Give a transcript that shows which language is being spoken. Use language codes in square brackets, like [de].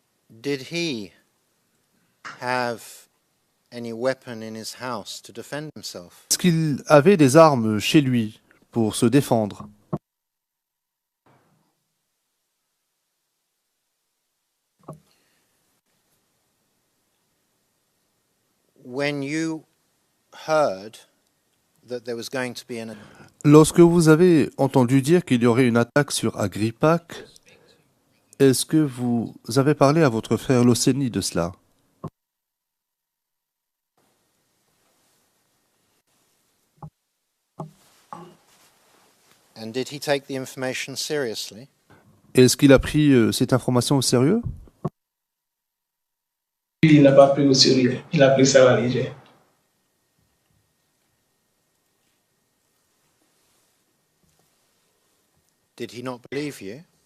[en] Did he have any weapon in his house to defend himself? [fr] Est-ce qu'il avait des armes chez lui pour se défendre? [en] When you heard that there was going to be an [fr] Lorsque vous avez entendu dire qu'il y aurait une attaque sur Agrippa, est-ce que vous avez parlé à votre frère Loseni de cela? [en] And did he take the information seriously? [fr] Est-ce qu'il a pris cette information au sérieux? Il n'a pas pris au sérieux, il a pris ça à la légère. [en] Did he not believe you?